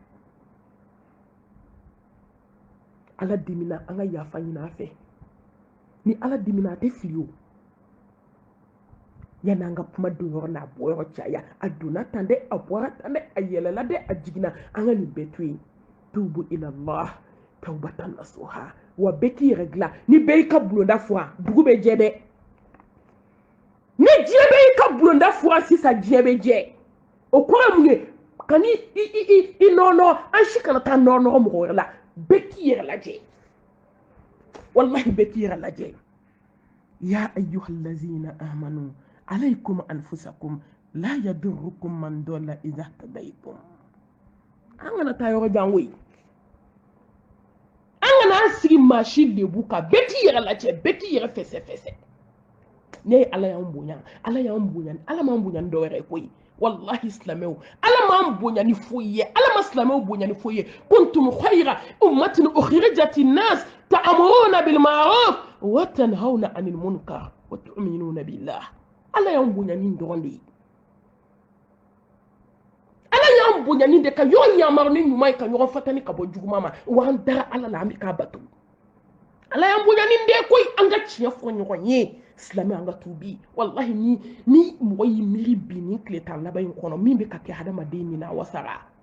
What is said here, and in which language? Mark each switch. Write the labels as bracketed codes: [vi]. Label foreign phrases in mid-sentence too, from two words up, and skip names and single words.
[bm] ala dimina an ka yafa ɲini a fɛ ni ala dimina a tɛ fili o yanni an ka kuma don yɔrɔ n'a bɔ yɔrɔ caya a donna tan dɛ a bɔra tan dɛ a yɛlɛla dɛ a jiginna an ka nin bɛɛ to yen [ar] توبوا إلى الله توبة نصوحا [bm] wa bɛɛ k'i yɛrɛ dilan ni bɛɛ y'i ka bulonda furan dugu bɛ jɛ dɛ ni diɲɛ bɛ y'i ka bulonda furan sisan diɲɛ bɛ jɛ o kɔrɔ mun ye ka ni i nɔnɔ an si kana taa nɔnɔ mɔgɔ wɛrɛ la bɛɛ k'i yɛrɛ lajɛ wallahi bɛɛ k'i yɛrɛ lajɛ [ar] يا أيها الذين آمنوا عليكم أنفسكم لا يضركم من ضل إذا اهتديتم [bm] an kana taa yɔrɔ jan koyi an kana an sigi maa si lebu kan bɛɛ k'i yɛrɛ lajɛ bɛɛ k'i yɛrɛ fɛsɛfɛsɛ ne ye ala y'an bonya ala m'an bonya ni dɔ wɛrɛ ye koyi wallahi silamɛw ala m'an bonya ni foyi ye ala ma silamɛw bonya ni foyi ye [ar] كنتم خير أمة أخرجت للناس تأمرون بالمعروف وتنهون عن المنكر وتؤمنون بالله [bm] ala y'an bonya ni dɔrɔn de ye ala y'an bonya ni de ka ɲɔgɔn yamaru ni ɲuman ye ka ɲɔgɔn fatani ka bɔ juguma ma wa an dara ala la an bɛ k'a bato ala y'an bonya ni de koyi an ka tiɲɛ fɔ ɲɔgɔn ye silamɛ an ka tubi wallahi ni mɔgɔ y'i miiri bi ni tile tan laban in kɔnɔ min bɛ ka kɛ hadamaden min na a wasara